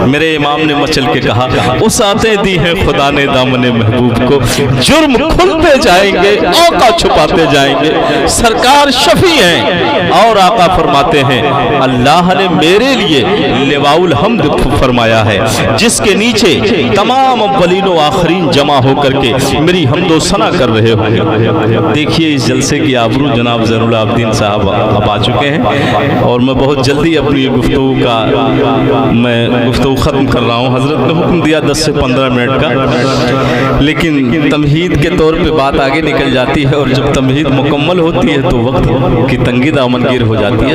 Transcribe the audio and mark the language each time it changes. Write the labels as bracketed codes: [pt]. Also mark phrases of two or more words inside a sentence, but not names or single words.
[ur] میرے امام نے مچل کے کہا اس آتے دی ہے خدا نے دامن محبوب کو، جرم کھلتے جائیں گے آقا چھپاتے جائیں گے، سرکار شفیع ہیں۔ اور آقا فرماتے ہیں اللہ نے میرے لیے [ar] لواء الحمد [ur] فرمایا ہے، جس کے نیچے تمام اولین و آخرین جمع ہو کر کے میری حمد و ثنا کر رہے ہوں۔ دیکھیے اس جلسے کی آبرو جناب زین العابدین صاحب اب آ چکے ہیں، اور میں بہت جلدی اپنی گفتگو ختم کر رہا ہوں۔ حضرت نے حکم دیا 10 سے 15 منٹ کا، لیکن تمہید کے طور پہ بات آگے نکل جاتی ہے، اور جب تمہید مکمل ہوتی ہے تو وقت کی تنگی دامنگیر ہو جاتی ہے۔